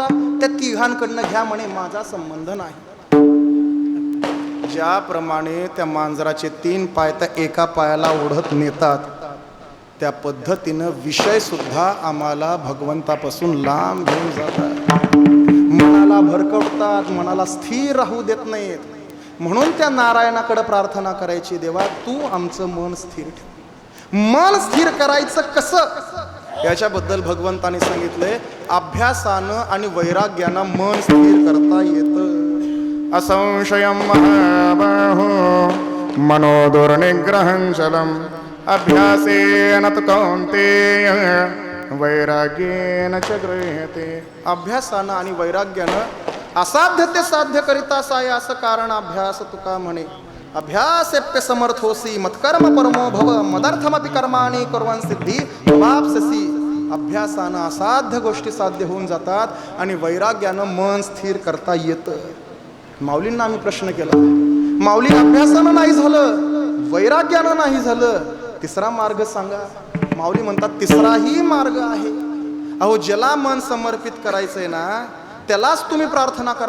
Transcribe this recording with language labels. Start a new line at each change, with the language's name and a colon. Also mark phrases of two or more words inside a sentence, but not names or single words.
Marathi: त्या तिघांकडनं घ्या म्हणे, माझा संबंध नाही. ज्याप्रमाणे त्या मांजराचे 3 पाय त्या एका पायाला ओढत नेतात, त्या पद्धतीनं विषय सुद्धा आम्हाला भगवंतापासून लांब घेऊन जातात, मनाला भरकवतात, मनाला स्थिर राहू देत नाहीत. म्हणून त्या नारायणाकडे प्रार्थना करायची, देवा तू आमचं मन स्थिर ठेव. मन स्थिर करायचं कसं याच्याबद्दल भगवंताने सांगितलंय, अभ्यासानं आणि वैराग्यानं मन स्थिर करता येतं.
Sanskrit: असंशयं महाबाहो मनोदुर्निग्रहं चलम् अभ्यासेन तु कौन्तेय वैराग्येन च गृह्यते.
Marathi: अभ्यासानं आणि वैराग्यानं असाध्य ते साध्य करिता साय, असं कारण अभ्यास तुका म्हणे.
Sanskrit: अभ्यासेप्य समर्थोसी मत्कर्म परमो भव मदर्थमपि कर्माणि कुर्वन् सिद्धी वाप्स्यसि.
Marathi: अभ्यासानं असाध्य गोष्टी साध्य होऊन जातात आणि वैराग्यानं मन स्थिर करता येतं. माऊलींना आम्ही प्रश्न केला, माऊली अभ्यासानं नाही झालं, वैराग्यानं नाही झालं, तिसरा मार्ग सांगा. माऊली म्हणतात तिसराही मार्ग आहे. अहो ज्याला मन समर्पित करायचंय ना त्यालाच तुम्ही प्रार्थना करा.